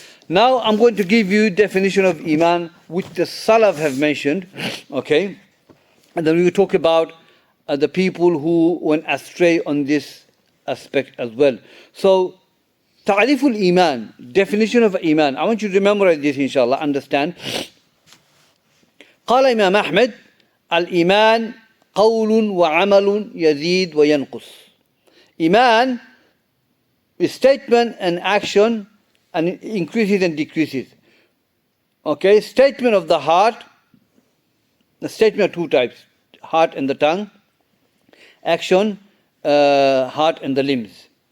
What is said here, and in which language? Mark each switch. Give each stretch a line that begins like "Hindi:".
English: Now I'm going to give you definition of iman, which the Salaf have mentioned. Okay, and then we will talk about the people who went astray on this aspect as well. So, ta'riful iman, definition of iman. I want you to memorize this, inshallah. Understand.
Arabic: قال إمام أحمد الإيمان قول وعمل يزيد وينقص.
English: Iman is statement and action, and it increases and decreases. Okay, statement of the heart. The statement of two types: heart and the tongue. Action, heart and the limbs.